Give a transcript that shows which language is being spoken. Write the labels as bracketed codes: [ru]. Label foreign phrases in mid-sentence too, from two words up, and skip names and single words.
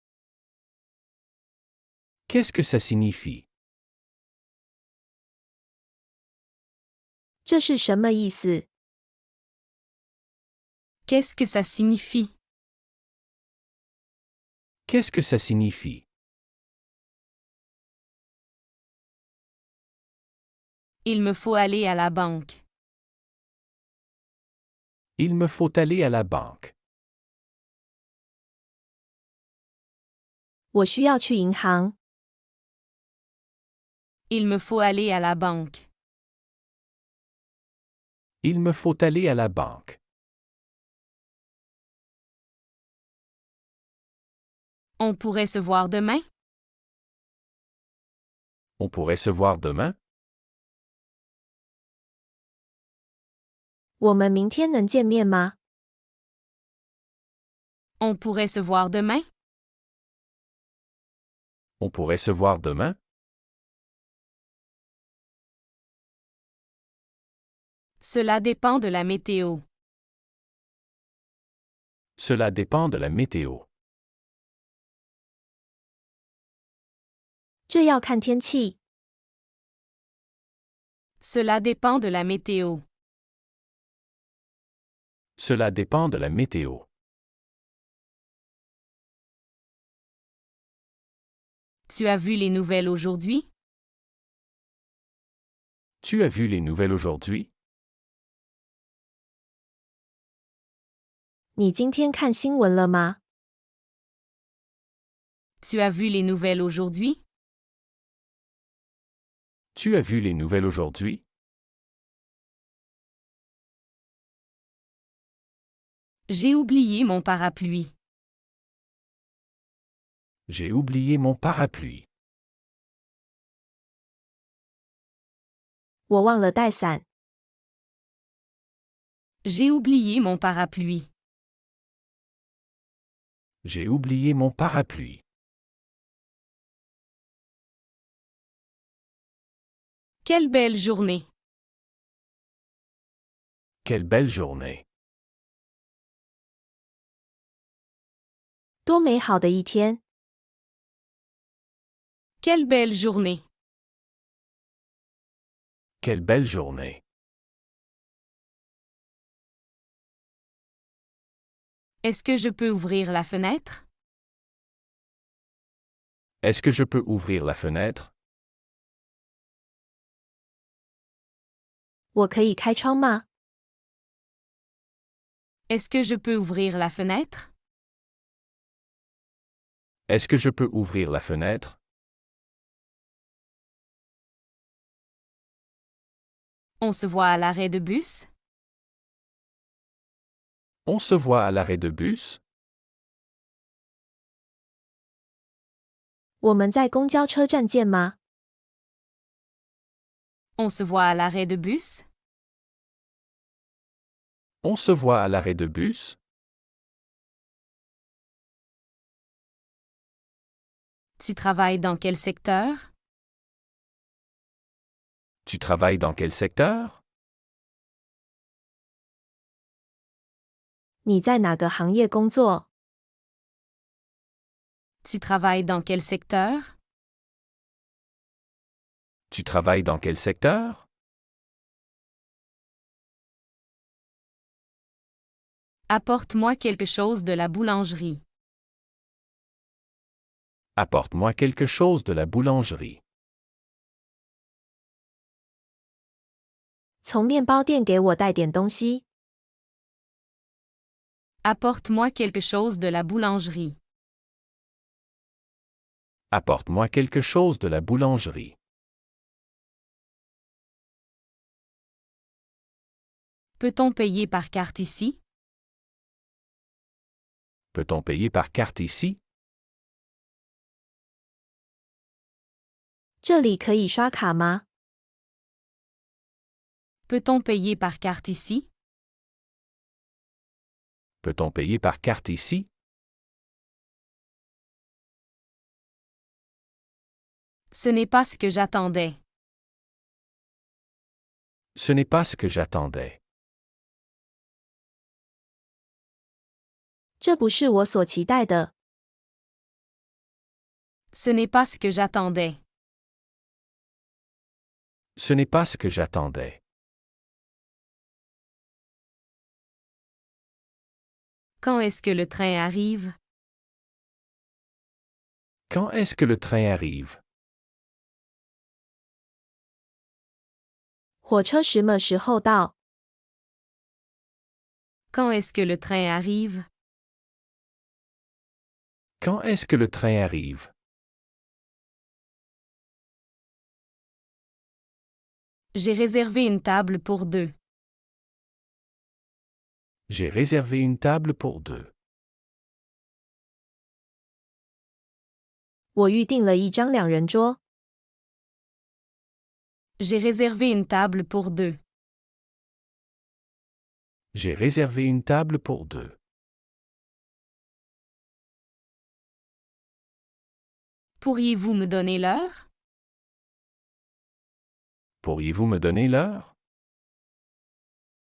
[fr] Qu'est-ce que ça signifie? [zh] 这是什么意思？ [fr] Qu'est-ce que ça signifie? Qu'est-ce que ça signifie? Il me faut aller à la banque. Il me faut aller à la banque. [zh] 我需要去银行。 [fr] Il me faut aller à la banque. Il me faut aller à la banque. On pourrait se voir demain? On pourrait se voir demain? [zh] 我们明天能见面吗？ [fr] On pourrait se voir demain? On pourrait se voir demain? Cela dépend de la météo. Cela dépend de la météo. [zh] 这要看天气。 [fr] Cela dépend de la météo. Cela dépend de la météo. Tu as vu les nouvelles aujourd'hui? Tu as vu les nouvelles aujourd'hui? [zh] 你今天看新闻了吗？ [fr] Tu as vu les nouvelles aujourd'hui? Tu as vu les nouvelles aujourd'hui? J'ai oublié mon parapluie. J'ai oublié mon parapluie. [zh] 我忘了带伞。 [fr] J'ai oublié mon parapluie. J'ai oublié mon parapluie. Quelle belle journée! Quelle belle journée. [zh] 多美好的一天！ [fr] Quelle belle journée! Quelle belle journée. Est-ce que je peux ouvrir la fenêtre? Est-ce que je peux ouvrir la fenêtre? [zh] 我可以开窗吗？ [fr] Est-ce que je peux ouvrir la fenêtre? Est-ce que je peux ouvrir la fenêtre? On se voit à l'arrêt de bus? On se voit à l'arrêt de bus? [zh] 我们在公交车站见吗？ [fr] On se voit à l'arrêt de bus? On se voit à l'arrêt de bus? Tu travailles dans quel secteur? Tu travailles dans quel secteur? [zh] 你在哪个行业工作？ [fr] Tu travailles dans quel secteur? Tu travailles dans quel secteur? Apporte-moi quelque chose de la boulangerie. Apporte-moi quelque chose de la boulangerie. [zh] 从面包店给我带点东西。 [fr] Apporte-moi quelque chose de la boulangerie. Apporte-moi quelque chose de la boulangerie. Peut-on payer par carte ici? Peut-on payer par carte ici? [zh] 这里可以刷卡吗？ [fr] Peut-on payer par carte ici? Peut-on payer par carte ici? Ce n'est pas ce que j'attendais. Ce n'est pas ce que j'attendais. [zh] 这不是我所期待的。 [fr] Ce n'est pas ce que j'attendais. Ce n'est pas ce que j'attendais. Quand est-ce que le train arrive? Quand est-ce que le train arrive? [zh] 火车什么时候到？ [fr] Quand est-ce que le train arrive? Quand est-ce que le train arrive? J'ai réservé une table pour deux. J'ai réservé une table pour deux. [zh] 我预订了一张两人桌。 [fr] J'ai réservé une table pour deux. J'ai réservé une table pour deux. Pourriez-vous me donner l'heure? Pourriez-vous me donner l'heure?